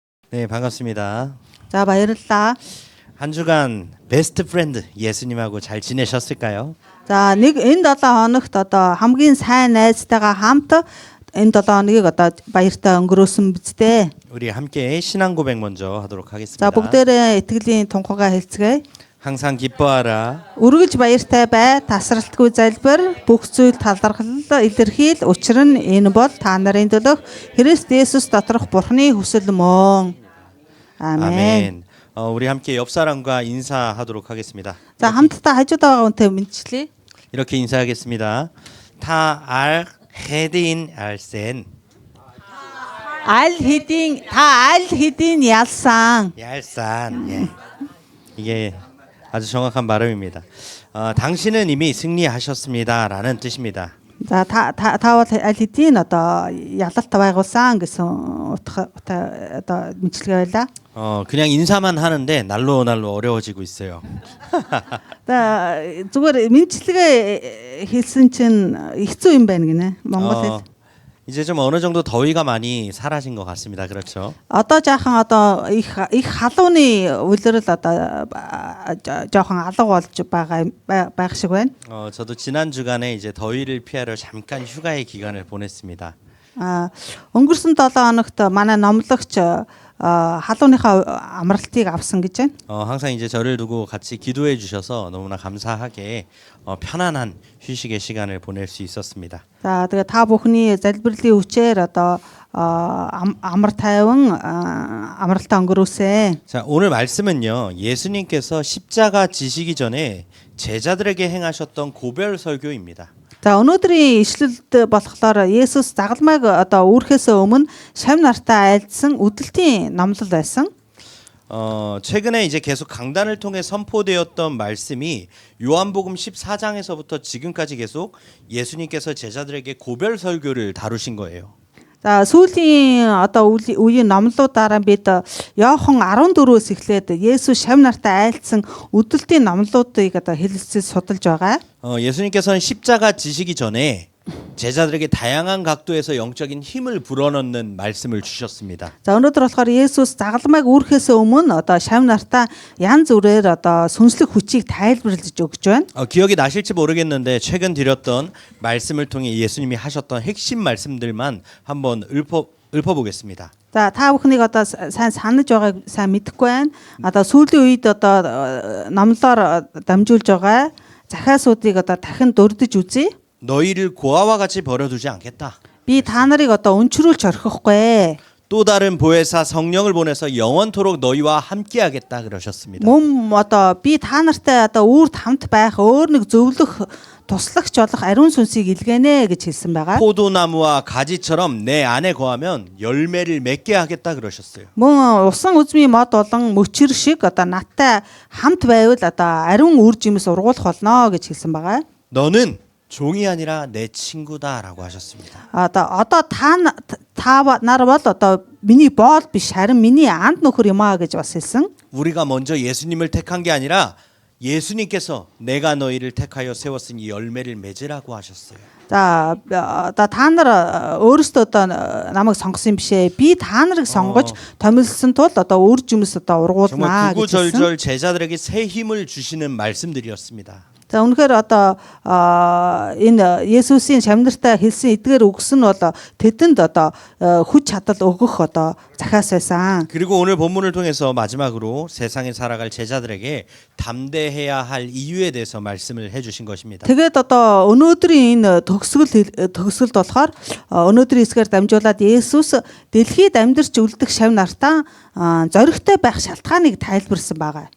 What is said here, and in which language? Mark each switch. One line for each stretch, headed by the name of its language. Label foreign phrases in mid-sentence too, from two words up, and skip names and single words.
Korean: 네, 반갑습니다.
Mongolian: За баярлалаа.
Korean: 한 주간 베스트 프렌드 예수님하고 잘 지내셨을까요?
Mongolian: За нэг энэ 7 хоногт одоо хамгийн сайн найзтайгаа хамт энэ 7 хоногийг одоо баяртай өнгөрөөсөн биз дээ.
Korean: 우리 함께 신앙 고백 먼저 하도록 하겠습니다.
Mongolian: За бүгдээрээ итгэлийн тунхагаа хэлцгээе.
Korean: 항상 기뻐하라.
Mongolian: Үргэлж баяртай бай, тасралтгүй залбир, бүх зүйл талархал илэрхийл. Учир нь энэ бол та нарын төлөх Христ Есүс доторх Бурхны хүсэл мөн.
Korean: 아멘. 아멘. 우리 함께 옆 사람과 인사하도록 하겠습니다.
Mongolian: 자 хамтдаа хажууд байгаа хүнтэй мэдчлээ.
Korean: 이렇게 인사하겠습니다.
Mongolian: та хэдийн ялсан. Аль хэдийн ялсан.
Korean: 얄산. 예. 이게 아주 정확한 발음입니다. 당신은 이미 승리하셨습니다라는 뜻입니다.
Mongolian: За та бол аль хэдийн одоо ялалт байгуулсан гэсэн утга одоо мэдлэг байлаа.
Korean: 그냥 인사만 하는데 날로 어려워지고 있어요.
Mongolian: За зүгээр мэдлэгээ хэлсэн чинь хэцүү юм байна гинэ. Монгол хэл.
Korean: 이제 좀 어느 정도 더위가 많이 사라진 것 같습니다. 그렇죠?
Mongolian: Одоо жаахан одоо их халууны үлрэл одоо жоохон алга болж байх шиг байна.
Korean: 저도 지난 주간에 이제 더위를 피하려 잠깐 휴가의 기간을 보냈습니다.
Mongolian: Өнгөрсөн 7 хоногт манай номлогч халууныхаа амралтыг авсан гэж байна.
Korean: 항상 이제 저를 두고 같이 기도해 주셔서 너무나 감사하게 편안한 휴식의 시간을 보낼 수 있었습니다.
Mongolian: За тэгээ та бүхний залбирлын хүчээр одоо амар тайван амралтаа өнгөрөөсэй.
Korean: 자, 오늘 말씀은요. 예수님께서 십자가 지시기 전에 제자들에게 행하셨던 고별 설교입니다.
Mongolian: За өнөөдрийн ишлэлд болохоор Есүс загалмайг одоо үүрхээс өмнө шавь нартай айлдсан үдэлтийн номлол байсан.
Korean: 최근에 이제 계속 강단을 통해 선포되었던 말씀이 요한복음 14장에서부터 지금까지 계속 예수님께서 제자들에게 고별 설교를 다루신 거예요.
Mongolian: За сүүлийн одоо үеийн номлуудаараа бид Иохан 14-өөс эхлээд Есүс шавь нартай айлдсан үдэлтийн номлуудыг одоо хэлэлцэж судалж байгаа.
Korean: 예수님께서는 십자가 지시기 전에 제자들에게 다양한 각도에서 영적인 힘을 불어넣는 말씀을 주셨습니다.
Mongolian: За өнөөдөр болохоор Есүс загалмайг үүрхээс өмнө одоо шавь нартаа янз бүрээр одоо сүнслэг хүчийг тайлбарлаж өгч байна.
Korean: 기억이 나실지 모르겠는데 최근 드렸던 말씀을 통해 예수님이 하셨던 핵심 말씀들만 한번 읊어보겠습니다.
Mongolian: За та бүхнийг одоо сайн санаж байгааг сайн мэдэхгүй байна. Одоо сүүлийн үед одоо номлоор дамжуулж байгаа захиасуудыг одоо дахин дурдж үзье.
Korean: 너희를 고아와 같이 버려두지 않겠다.
Mongolian: Би та нарыг одоо өнчрүүлж орхихгүй.
Korean: 또 다른 보혜사 성령을 보내서 영원토록 너희와 함께하겠다 그러셨습니다.
Mongolian: Мөн одоо би та нартай одоо үрд хамт байх өөр нэг зөвлөх туслагч болох ариун сүнсийг илгээнэ гэж хэлсэн байгаа.
Korean: 포도나무와 가지처럼 내 안에 거하면 열매를 맺게 하겠다 그러셨어요.
Mongolian: Мөн усан үзмийн мод болон мөчр шиг одоо надтай хамт байвал одоо ариун үр жимс ургуулах болно гэж хэлсэн байгаа.
Korean: 너는 종이 아니라 내 친구다라고 하셨습니다.
Mongolian: Одоо та нар бол одоо миний боол биш харин миний анд нөхөр юм аа гэж бас хэлсэн.
Korean: 우리가 먼저 예수님을 택한 게 아니라 예수님께서 내가 너희를 택하여 세웠으니 열매를 맺으라고 하셨어요.
Mongolian: За одоо та нар өөрөөсөө одоо намайг сонгосон юм бишээ. Би та нарыг сонгож томилсон тул одоо үр жимс одоо 정말 ургуулнаа гэж хэлсэн.
Korean: 구구절절 제자들에게 새 힘을 주시는 말씀들이었습니다.
Mongolian: За үнэхээр одоо энэ Есүсийн шавнартай хэлсэн эдгээр үгс нь бол тэдэнд одоо хүч чадал өгөх одоо захиас байсан.
Korean: 그리고 오늘 본문을 통해서 마지막으로 세상에 살아갈 제자들에게 담대해야 할 이유에 대해서 말씀을 해주신 것입니다.
Mongolian: Тэгээд одоо өнөөдрийн энэ төгсгөлд болохоор өнөөдрийн хэсгээр дамжуулаад Есүс дэлхийд амьдарч үлдэх шавь нартаа зоригтой байх шалтгааныг тайлбарсан байгаа.